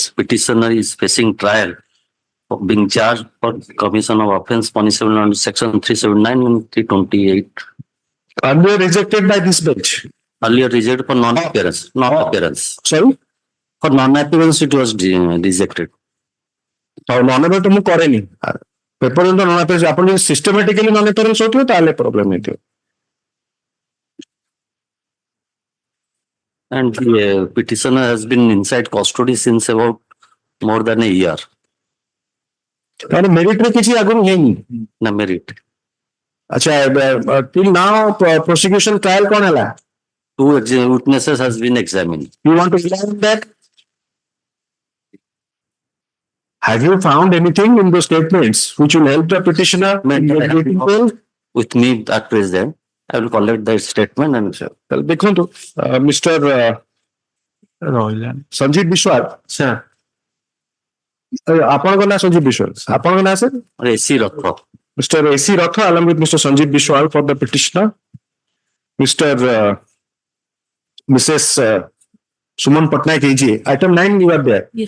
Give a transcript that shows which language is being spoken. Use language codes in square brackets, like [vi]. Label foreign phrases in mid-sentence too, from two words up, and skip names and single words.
[en] Petitioner is facing trial for being charged for commission of offence punishable under section 379 and 328. Are they rejected by this bench? Earlier rejected for non-appearance, non-appearance. Sorry? For non-appearance, it was rejected. [or] Non-appearance to ମୁଁ କରେନି ପେପର non-appearance ଆପଣ ଯଦି ସିଷ୍ଟମାଟିକାଲି non-appearance ହଉଥିବ ତାହେଲେ ପ୍ରୋବ୍ଲେମ ହେଇଥିବ. [en] And the petitioner has been inside custody since about more than a year. [or] ତାହେଲେ ମେରିଟରେ କିଛି ଆଗରୁ ହେଇନି. [en] Na merit. [or] ଆଚ୍ଛା [en] till now prosecution trial [or] କଣ ହେଲା? [en] 2 witnesses has been examined. You want to examine that? Have you found anything in those statements which will help the petitioner in getting bail? With me at present, I will collect the statement and [or] ତାହେଲେ ଦେଖନ୍ତୁ ମିଷ୍ଟର ସଞ୍ଜୀବ ବିଶ୍ୱାଳ [en] Sir. [or] ଆପଣଙ୍କ ନାଁ ସଞ୍ଜୀବ ବିଶ୍ୱାଳ ଆପଣଙ୍କ ନାଁ ସାର୍ [en] AC Ratha. Mr. AC Ratha along with Mr. Sanjeev Bishwal for the petitioner. Mr. Mrs. Suman Patnaik AGA. Item 9 you are there. Yes.